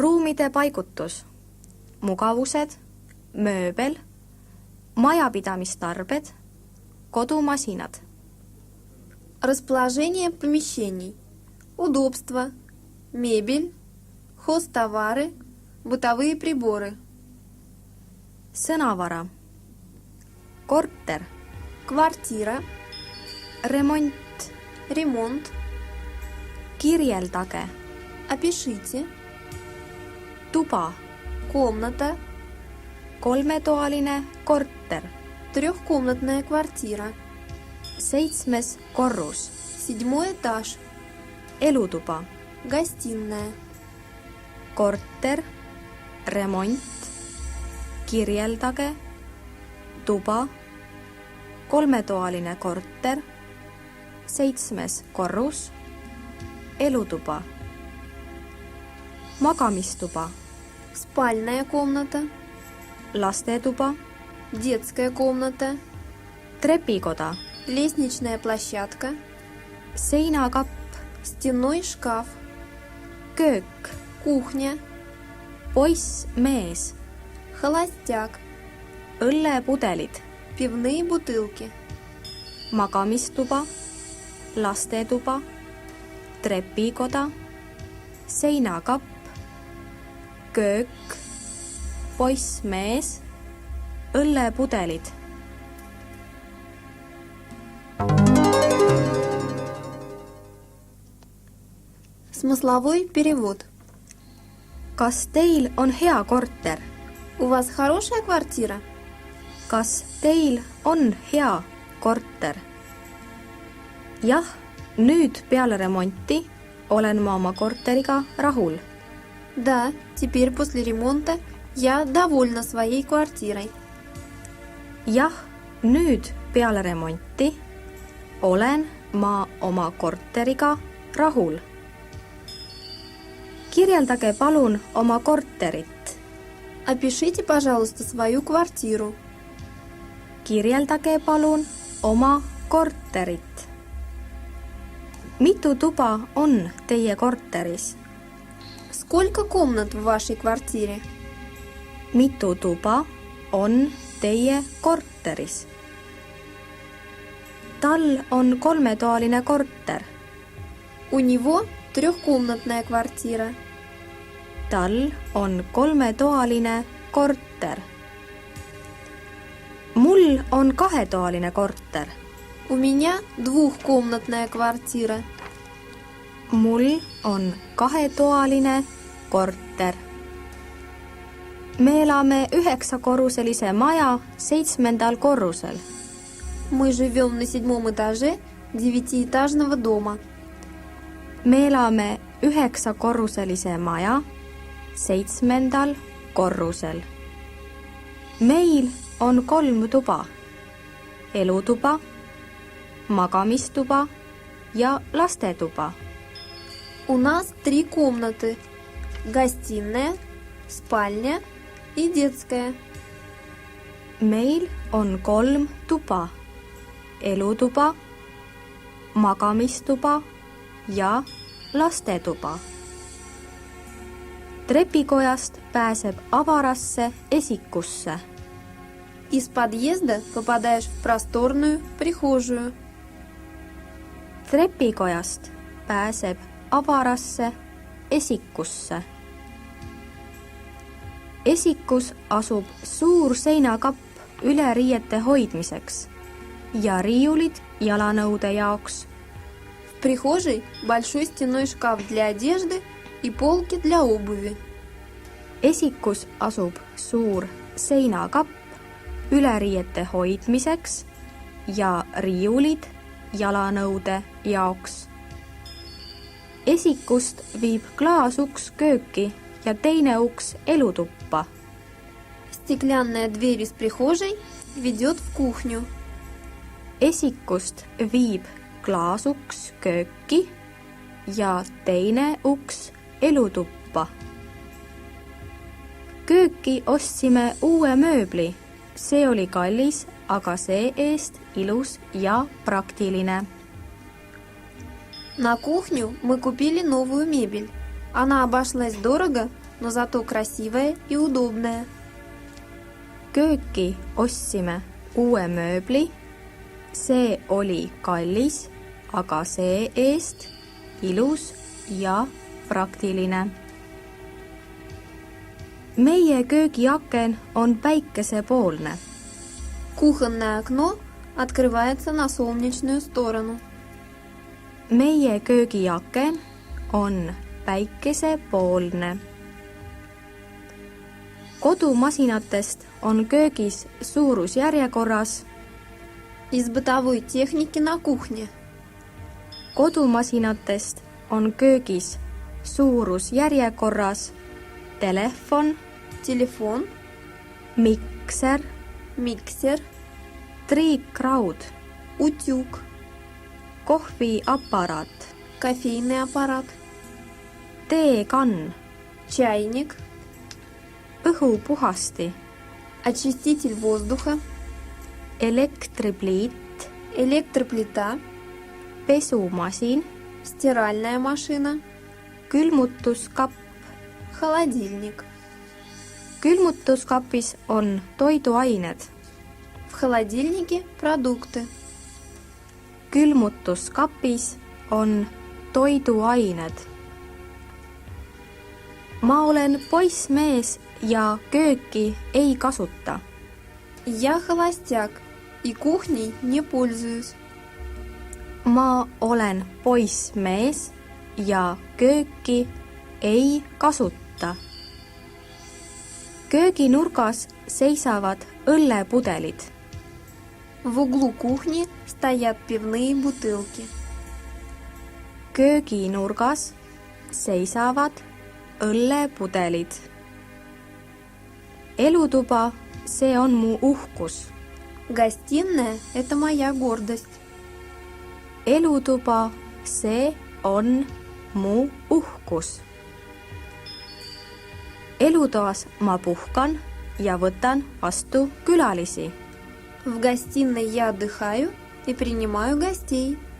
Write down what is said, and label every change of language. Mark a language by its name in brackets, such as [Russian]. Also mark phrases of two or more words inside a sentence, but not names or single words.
[Estonian] reklaamide paigutus, mugavused, mööbel, majapidamistarbed, kodumasinad. [Russian] Расположение помещений, удобство, мебель, хозтовары, бытовые приборы. [Estonian] Sõnavara, korter, [Russian] Квартира, [Estonian] remont, [Russian] ремонт. [Estonian] kirjeldage, [Russian] Опишите. [Estonian] tuba, [Russian] Комната, [Estonian] kolmetoaline korter, [Russian] трехкомнатная квартира. [Estonian] 7. korrus, [Russian] 7 этаж, [Estonian] elutuba, [Russian] гостиная. [Estonian] korter, remont, kirjeldage, tuba, kolmetoaline korter, 7. korrus, elutuba, magamistuba, [Russian] Спальная комната, [Estonian] lastetuba, [Russian] детская комната, [Estonian] trepikoda, [Russian] лестничная площадка, [Estonian] seinakapp, [Russian] стенной шкаф, [Estonian] köök, [Russian] кухня, [Estonian] poiss, mees, [Russian] холостяк, [Estonian] õllepudelid, [Russian] пивные бутылки, [Estonian] magamistuba, lastetuba, trepikoda, seinakapp, köök, poiss, mees, õllepudelid. [Russian] Смысловой перевод. [Estonian] Kas teil on hea korter? [Russian] У вас хорошая квартира? [Estonian] Kas teil on hea korter? Jah, nüüd peale remonti olen ma oma korteriga rahul. [Russian] Да, теперь после ремонта я довольна своей квартирой. [Estonian] Jah, nüüd peale remonti olen ma oma korteriga rahul. Kirjeldage palun oma korterit. [Russian] Опишите, пожалуйста, свою квартиру. [Estonian] Kirjeldage palun oma korterit. Mitu tuba on teie korteris? [Russian] Сколько комнат в вашей квартире? [Estonian] Mitu tuba on teie korteris? Tal on kolmetoaline korter. [Russian] У него трехкомнатная квартира. [Estonian] Tal on kolmetoaline korter. Mul on kahetoaline korter. [Russian] У меня двухкомнатная квартира. [Estonian] Mul on kahetoaline korter. Me elame 9-korruselise maja 7. korrusel. [Russian] Мы живем на 7 этаже 9-этажного дома. [Estonian] Me elame 9-korruselise maja 7. korrusel. Meil on 3 tuba. Elutuba, magamistuba ja lastetuba. [Russian] У нас 3 комнаты. Гостиная, спальня и детская. [Estonian] Meil on 3 tuba. Elutuba, magamistuba ja lastetuba. Trepikojast pääseb avarasse esikusse. [Russian] Из подъезда попадаешь в просторную прихожую. [Estonian] Trepikojast pääseb avarasse esikusse. Esikus asub suur seinakapp üleriiete hoidmiseks ja riiulid jalanõude jaoks. [Russian] В прихожей большой стенной шкаф для одежды и полки для обуви. [Estonian] Esikus asub suur seinakapp üleriiete hoidmiseks ja riiulid jalanõude jaoks. Esikust viib klaasuks kööki ja teine uks elutuppa. [Russian] Стеклянная дверь из прихожей ведет в кухню. [Estonian] Esikust viib klaasuks kööki ja teine uks elutuppa. Kööki ostsime uue mööbli. See oli kallis, aga see-eest ilus ja praktiline. [Russian] На кухню мы купили новую мебель. Она обошлась дорого, но зато красивое и удобное. [Estonian] Kööki ostsime uue mööbli. See oli kallis, aga see-eest ilus ja praktiline. Meie köögiaken on päikesepoolne. [Russian] Кухонное окно открывается на солнечную сторону. [Estonian] Meie köögiaken on päikesepoolne. Kodumasinatest on köögis suurusjärjekorras. [Russian] Из бытовой техники на кухне. [Estonian] Kodumasinatest on köögis suurusjärjekorras telefon, [Russian] Телефон, [Estonian] mikser, [Russian] миксер, [Estonian] triikraud, [Russian] утюг, [Estonian] kohviaparaat, [Russian] кофейный аппарат, [Estonian] teekann, [Russian] чайник, [Estonian] õhupuhasti, [Russian] очиститель воздуха, [Estonian] elektripliit, [Russian] электроплита, [Estonian] pesumasin, [Russian] стиральная машина, [Estonian] külmutuskapp. [Russian] холодильник. [Estonian] Külmutuskapis on toiduained. [Russian] В холодильнике продукты. [Estonian] Külmutuskapis on toiduained. Ma olen poissmees ja kööki ei kasuta. [Russian] Я холостяк и кухней не пользуюсь. [Estonian] Ma olen poissmees ja kööki ei kasuta. Kööginurgas seisavad õllepudelid. [Russian] В углу кухни стоят пивные бутылки. [Estonian] Kööginurgas seisavad õllepudelid. Elutuba, see on mu uhkus. [Russian] Гостиная – это моя гордость. [Estonian] Elutuba, see on mu uhkus. Elutoas ma puhkan ja võtan vastu külalisi. [Russian] В гостиной я отдыхаю и принимаю гостей.